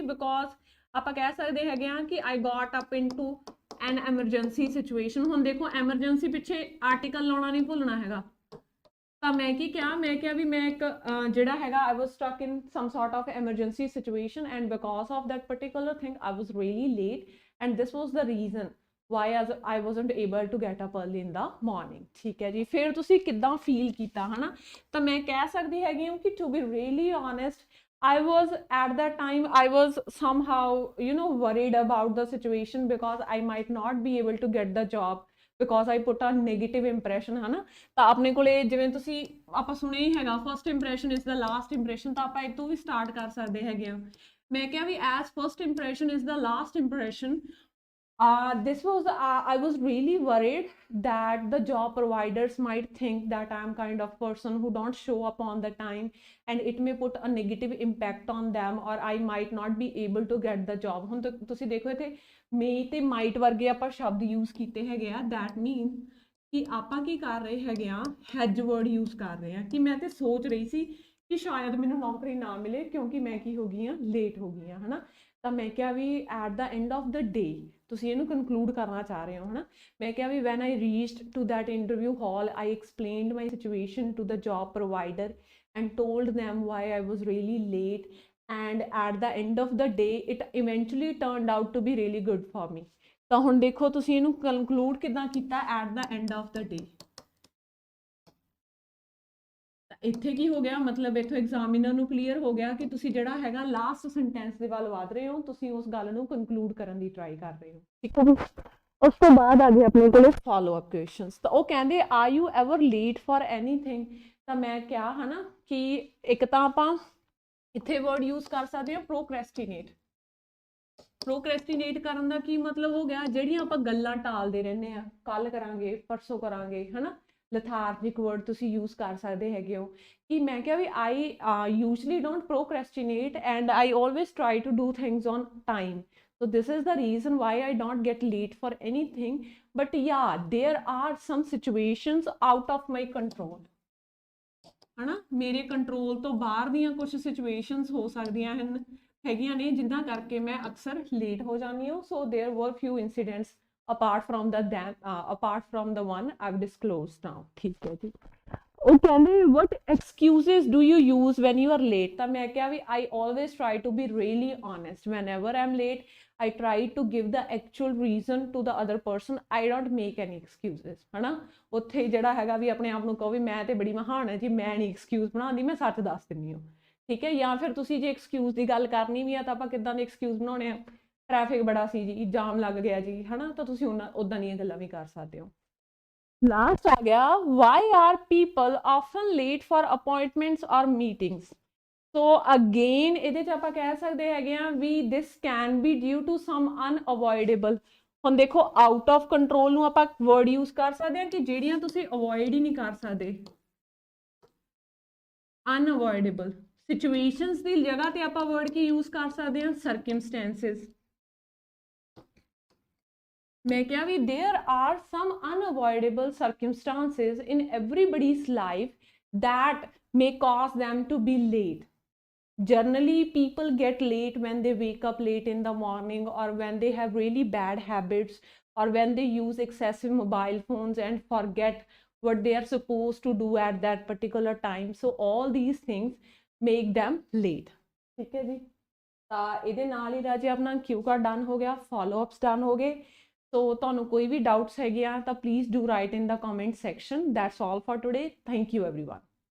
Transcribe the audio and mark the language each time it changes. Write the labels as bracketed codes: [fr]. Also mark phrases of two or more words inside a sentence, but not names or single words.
[en] ਬਿਕੋਜ਼ [pa] ਆਪਾਂ ਕਹਿ ਸਕਦੇ ਹੈਗੇ ਆ ਕਿ [en] I got up into an emergency situation. [pa] ਹੁਣ ਦੇਖੋ ਐਮਰਜੈਂਸੀ ਪਿੱਛੇ ਆਰਟੀਕਲ ਲਾਉਣਾ ਨਹੀਂ ਭੁੱਲਣਾ ਹੈਗਾ। ਤਾਂ ਮੈਂ ਕੀ ਕਿਹਾ, ਮੈਂ ਕਿਹਾ ਵੀ ਮੈਂ ਇੱਕ ਜਿਹੜਾ ਹੈਗਾ [en] I was stuck in some sort of emergency situation and because of that particular thing I was really late and this was the reason why I wasn't able to get up early in the morning. [pa] ਠੀਕ ਹੈ ਜੀ, ਫਿਰ ਤੁਸੀਂ ਕਿੱਦਾਂ ਫੀਲ ਕੀਤਾ ਹਨਾ। ਤਾਂ ਮੈਂ ਕਹਿ ਸਕਦੀ ਹੈਗੀ ਹਾਂ ਕਿ [en] to be really honest I was at that time I was somehow worried about the situation because I might not be able to get the job because I put a negative impression [hi] है ना। [pa] ਤਾਂ ਆਪਣੇ ਕੋਲੇ ਜਿਵੇਂ ਤੁਸੀਂ ਆਪਾਂ ਸੁਣਿਆ ਹੀ ਹੈਗਾ [en] first impression is the last impression, [pa] ਤਾਂ ਆਪਾਂ ਇਤੋਂ ਵੀ ਸਟਾਰਟ ਕਰ ਸਕਦੇ ਹੈਗੇ ਆ। ਮੈਂ ਕਿਹਾ ਵੀ [en] as first impression is the last impression This was I was really worried that the job providers might think that I'm kind of person who don't show up on the time, and it may put a negative impact on them, or I might not be able to get the job. [pa] ਹੁਣ ਤੁਸੀਂ ਦੇਖੋ ਇੱਥੇ may ਤੇ might ਵਰਗੇ ਆਪਾਂ ਸ਼ਬਦ use ਕੀਤੇ ਹੈਗੇ ਆ, [en] that means [pa] ਕਿ ਆਪਾਂ ਕੀ ਕਰ ਰਹੇ ਹੈਗੇ ਆ, [en] hedge word use [pa] ਕਰ ਰਹੇ ਆ ਕਿ ਮੈਂ ਤੇ ਸੋਚ ਰਹੀ ਸੀ ਕਿ ਸ਼ਾਇਦ ਮੈਨੂੰ ਨੌਕਰੀ ਨਾ ਮਿਲੇ ਕਿਉਂਕਿ ਮੈਂ ਕੀ ਹੋ ਗਈ ਆ, ਲੇਟ ਹੋ ਗਈ ਆ, ਹਨਾ। ਤਾਂ ਮੈਂ ਕਿਹਾ ਵੀ [en] at the end of the day [pa] ਤੁਸੀਂ ਇਹਨੂੰ ਕਨਕਲੂਡ ਕਰਨਾ ਚਾਹ ਰਹੇ ਹੋ, ਹਨਾ। ਮੈਂ ਕਿਹਾ ਵੀ [en] when I reached to that interview hall I explained my situation to the job provider and told them why I was really late, and at the end of the day it eventually turned out to be really good for me. [pa] ਤਾਂ ਹੁਣ ਦੇਖੋ ਤੁਸੀਂ ਇਹਨੂੰ ਕਨਕਲੂਡ ਕਿੱਦਾਂ ਕੀਤਾ, [en] at the end of the day। [pa] ਇੱਥੇ ਕੀ ਹੋ ਗਿਆ, ਮਤਲਬ ਇੱਥੋਂ ਐਗਜ਼ਾਮੀਨਰ ਨੂੰ ਕਲੀਅਰ ਹੋ ਗਿਆ ਕਿ ਤੁਸੀਂ ਜਿਹੜਾ ਹੈਗਾ [en] last sentence [pa] ਦੇ ਵੱਲ ਵਧ ਰਹੇ ਹੋ, ਤੁਸੀਂ ਉਸ ਗੱਲ ਨੂੰ ਕਨਕਲੂਡ ਕਰਨ ਦੀ ਟਰਾਈ ਕਰ ਰਹੇ ਹੋ, ਠੀਕ ਹੈ ਜੀ। ਉਸ ਤੋਂ ਬਾਅਦ ਆ ਗਏ ਆਪਣੇ ਕੋਲੇ [en] follow up questions. [pa] ਤਾਂ ਉਹ ਕਹਿੰਦੇ [en] are you ever late for anything. [pa] ਤਾਂ ਮੈਂ ਕਿਹਾ ਹਨਾ ਕਿ ਇੱਕ ਤਾਂ ਆਪਾਂ ਇੱਥੇ [en] word use [pa] ਕਰ ਸਕਦੇ ਹਾਂ ਪ੍ਰੋਕ੍ਰੈਸਟੀਨੇਟ। ਪ੍ਰੋਕ੍ਰੈਸਟੀਨੇਟ ਕਰਨ ਦਾ ਕੀ ਮਤਲਬ ਹੋ ਗਿਆ, ਜਿਹੜੀਆਂ ਆਪਾਂ ਗੱਲਾਂ ਟਾਲਦੇ ਰਹਿੰਦੇ ਆ, ਕੱਲ ਕਰਾਂਗੇ, ਪਰਸੋਂ ਕਰਾਂਗੇ, ਹਨਾ। [en] lethargic word [pa] ਤੁਸੀਂ use ਕਰ ਸਕਦੇ ਹੈਗੇ ਹੋ। ਕਿ ਮੈਂ ਕਿਹਾ ਵੀ [en] I usually don't procrastinate and I always try to do things on time, so this is the reason why I don't get late for anything, but yeah there are some situations out of my control, [pa] ਹਨਾ। ਮੇਰੇ ਕੰਟਰੋਲ ਤੋਂ ਬਾਹਰ ਦੀਆਂ ਕੁਝ ਸਿਚੁਏਸ਼ਨਸ ਹੋ ਸਕਦੀਆਂ ਹਨ ਹੈਗੀਆਂ ਨੇ ਜਿਨ੍ਹਾਂ ਕਰਕੇ ਮੈਂ ਅਕਸਰ ਲੇਟ ਹੋ ਜਾਂਦੀ ਹਾਂ। [en] so there were few incidents apart from the one I've disclosed now, [pa] ਠੀਕ ਹੈ ਜੀ। ਉਹ ਕਹਿੰਦੇ [en] what excuses do you use when you are late। [pa] ਤਾਂ ਮੈਂ ਕਿਹਾ ਵੀ [en] I always try to be really honest whenever I'm late, I try to give the actual reason to the other person, I don't make any excuses, [pa] ਹਨਾ। ਉੱਥੇ ਜਿਹੜਾ ਹੈਗਾ ਵੀ ਆਪਣੇ ਆਪ ਨੂੰ ਕਹੋ ਵੀ ਮੈਂ ਤੇ ਬੜੀ ਮਹਾਨ ਹੈ ਜੀ, ਮੈਂ ਨਹੀਂ ਐਕਸਕਿਊਜ਼ ਬਣਾਉਂਦੀ, ਮੈਂ ਸੱਚ ਦੱਸ ਦਿੰਦੀ ਹਾਂ, ਠੀਕ ਹੈ। ਜਾਂ ਫਿਰ ਤੁਸੀਂ ਜੇ ਐਕਸਕਿਊਜ਼ ਦੀ ਗੱਲ ਕਰਨੀ ਵੀ ਆ ਤਾਂ ਆਪਾਂ ਕਿੱਦਾਂ ਦੇ ਐਕਸਕਿਊਜ਼ ਬਣਾਉਣੇ ਆ, ਟ੍ਰੈਫਿਕ ਬੜਾ ਸੀ ਜੀ, ਜਾਮ ਲੱਗ ਗਿਆ ਜੀ, ਹਨਾ। ਤਾਂ ਤੁਸੀਂ ਉੱਦਾਂ ਦੀਆਂ ਗੱਲਾਂ ਵੀ ਕਰ ਸਕਦੇ ਹੋ। ਲਾਸਟ ਆ ਗਿਆ [en] why are people often late for appointments or meetings। so again [pa] ਇਹਦੇ 'ਚ ਆਪਾਂ ਕਹਿ ਸਕਦੇ ਹੈਗੇ ਆ ਵੀ [en] this can be due to some unavoidable। [pa] ਹੁਣ ਦੇਖੋ [en] out of control [pa] ਨੂੰ ਆਪਾਂ [en] word use [pa] ਕਰ ਸਕਦੇ ਹਾਂ ਕਿ ਜਿਹੜੀਆਂ ਤੁਸੀਂ ਅਵੋਇਡ ਹੀ ਨਹੀਂ ਕਰ ਸਕਦੇ। [en] unavoidable situations [pa] ਦੀ ਜਗ੍ਹਾ ਤੇ ਆਪਾਂ ਵਰਡ ਕੀ ਯੂਜ਼ ਕਰ ਸਕਦੇ ਹਾਂ, circumstances। ਮੈਂ ਕਿਹਾ ਵੀ [en] there are some unavoidable circumstances in everybody's life that may cause them to be late. Generally people get late when they wake up late in the morning, or when they have really bad habits, or when they use excessive mobile phones and forget what they are supposed to do at that particular time. So all these things make them late, [hi] ठीक है जी। [pa] ਤਾਂ ਇਹਦੇ ਨਾਲ ਹੀ ਰਾਜੇ ਆਪਣਾ [en] cue card [pa] ਡਨ ਹੋ ਗਿਆ, [en] follow ups [pa] ਡਨ ਹੋ ਗਏ। ਸੋ ਤੁਹਾਨੂੰ ਕੋਈ ਵੀ ਡਾਊਟਸ ਹੈਗੇ ਆ ਤਾਂ [en] please do write in the comment section. that's all for today, thank you everyone.